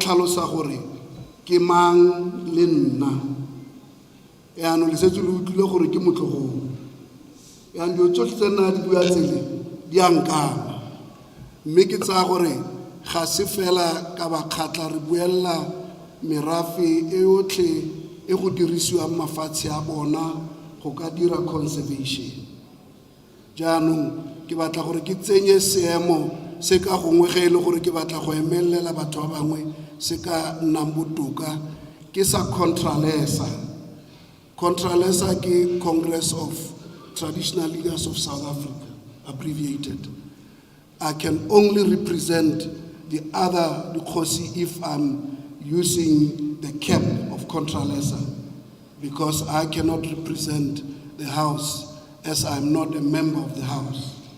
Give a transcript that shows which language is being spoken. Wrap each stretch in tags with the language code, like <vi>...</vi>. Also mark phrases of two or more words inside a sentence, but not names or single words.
<tn>tlhalosa gore ke mang le nna yaanong le setse le utlwile gore ke motlogolo yaanong dio tsotlhe tse nna di bua tsele di a nkama mme ke tsaya gore ga se fela ka bakgatla re buella merafe e yotlhe e go dirisiwang mafatshe a bona go ka dira conservation. Jaanong ke batla gore ke tsenye seemo se ka gongwe ge e le gore ke batla go emelela batho ba bangwe se ka nnang botoka ke sa Contralesa.</tn> <en>Contralesa ke Congress of Traditional Leaders of South Africa, abbreviated. I can only represent the other Dikgosi if I'm using the cap of Contralesa, because I cannot represent the House as I'm not a member of the House.</en>